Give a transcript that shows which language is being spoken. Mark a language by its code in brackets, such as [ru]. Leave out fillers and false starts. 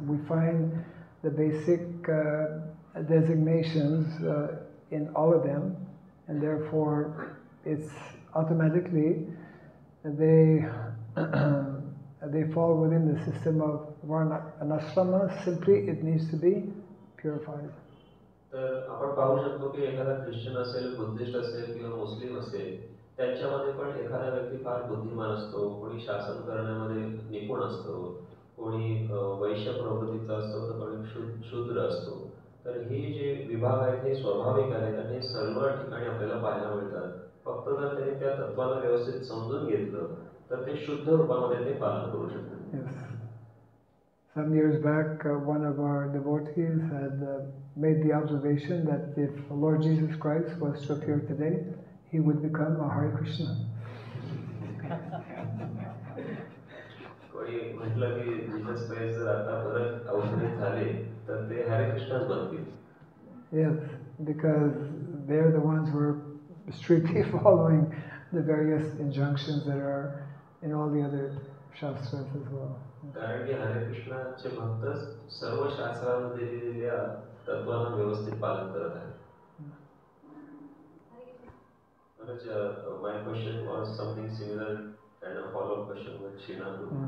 [en] We find the basic designations in all of them, and therefore it's automatically they fall within the system of Varna and Ashrama. Simply it needs to be purified. [mr] तर आपण पाहू शकतो की एखादा Christian असेल, Buddhist असेल किंवा मुस्लिम असेल, त्यांच्यामध्ये पण एखादा व्यक्ती फार बुद्धिमान असतो, कोणी शासन करण्यामध्ये निपुण असतो, कोणी वैश्य प्रवृत्तीचा असतो, तर कोणी शूद्र असतो. तर हे जे विभाग आहेत हे स्वाभाविक आहेत आणि हे सर्व ठिकाणी आपल्याला पाहायला मिळतात. फक्त जर त्यांनी त्या तत्वाला व्यवस्थित समजून घेतलं तर ते शुद्ध रूपामध्ये ते पालन करू शकतात. [en] Yes. Some years back, one of our devotees had made the observation that if Lord Jesus Christ was to appear today, he would become a Hare Krishna. [mr] कोणी म्हटलं की जीसस क्राइस्ट जर आता परत अवतरित झाले तर ते हरे कृष्णच बनतील. [en] Yes, because they're the ones who are strictly following the various injunctions that are in all the other shastras as well. [mr] कारण की हरे कृष्णाचे भक्त सर्व शास्त्रांमध्ये दिलेल्या तत्वांना व्यवस्थित पालन करत आहेत. [en] My question was something similar and a follow-up question with Srinath.